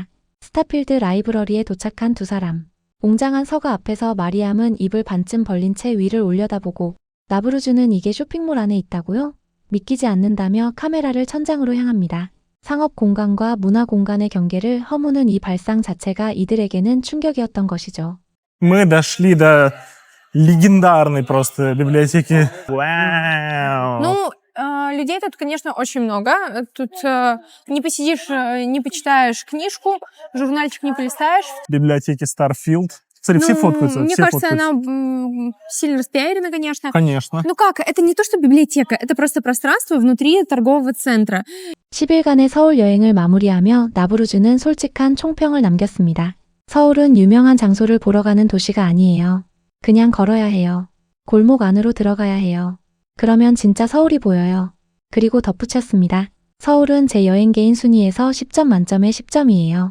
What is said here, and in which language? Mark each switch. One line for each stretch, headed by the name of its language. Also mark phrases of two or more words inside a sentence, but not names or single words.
Korean: 스타필드 라이브러리에 도착한 두 사람. 웅장한 서가 앞에서 마리암은 입을 반쯤 벌린 채 위를 올려다보고 나브루즈는 이게 쇼핑몰 안에 있다고요? 믿기지 않는다며 카메라를 천장으로 향합니다. 상업 공간과 문화 공간의 경계를 허무는 이 발상 자체가 이들에게는 충격이었던 것이죠.
Russian: Мы дошли до легендарной просто библиотеки. Вау! Ну, людей тут, конечно, очень много. Тут не посидишь, не почитаешь книжку, журнальчик не полистаешь. Библиотеки Starfield. Смотри, все фоткаются. Мне все кажется, фоткаются. она сильно распиарена, конечно. Конечно. Ну как, это не то, что библиотека, это просто пространство внутри торгового центра.
Korean: 10일간의 서울 여행을 마무리하며 나브루즈는 솔직한 총평을 남겼습니다. 서울은 유명한 장소를 보러 가는 도시가 아니에요. 그냥 걸어야 해요. 골목 안으로 들어가야 해요. 그러면 진짜 서울이 보여요. 그리고 덧붙였습니다. 서울은 제 여행계인 순위에서 10점 만점에 10점이에요.